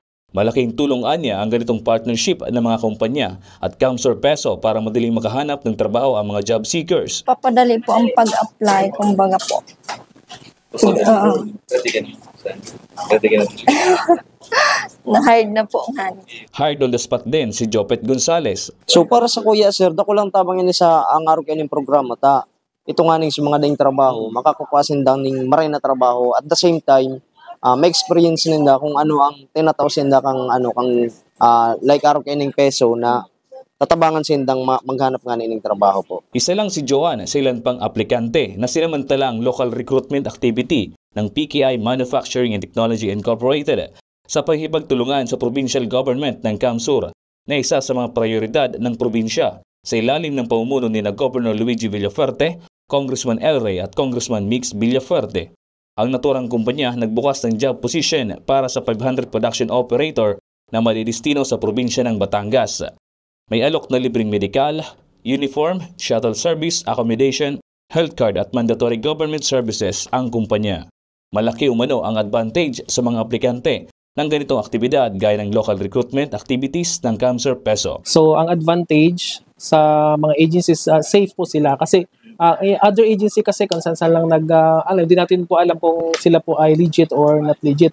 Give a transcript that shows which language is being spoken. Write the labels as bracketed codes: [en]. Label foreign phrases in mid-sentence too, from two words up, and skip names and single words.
[tl] Malaking tulong anya ang ganitong partnership ng mga kumpanya at Kamsur Peso para madaling makahanap ng trabaho ang mga [en] job seekers. [tl] Papadali po ang pag-apply, kumbaga po. Na-hired na po ang [en] Hired on the spot [tl] din si Jopet Gonzales. [bik] So para sa kuya sir, dako lang tabang ini sa ang araw kaning programa ta. Ito nga ning sa mga daing trabaho, makakukuasin daw ning maray na trabaho [en] at the same time [bik] may experience ninda kung ano ang tinataw sinda kang ano kang like araw kaning peso na tatabangan sindang maghanap nga ning trabaho po. [tl] Isa lang si Joan sa ilan pang aplikante na sinamantala ang [en] local recruitment activity [tl] ng PKI Manufacturing and Technology Incorporated sa pahibagtulungan sa provincial government ng Kamsur na isa sa mga prioridad ng probinsya sa ilalim ng pamumuno ni Governor Luigi Villafuerte, Congressman El Rey at Congressman Mix Villafuerte. Ang naturang kumpanya nagbukas ng job position para sa 500 [en] production operator [tl] na madidestino sa probinsya ng Batangas. May alok na libreng medikal, [en] uniform, shuttle service, accommodation, health card at mandatory government services [tl] ang kumpanya. Malaki umano ang advantage sa mga aplikante ng ganitong aktibidad gaya ng [en] local recruitment activities [tl] ng Kamsur Peso. So ang advantage sa mga agencies, safe po sila kasi [en] other agency [tl] kasi kung saan lang hindi natin po alam kung sila po ay [en] legit or not legit.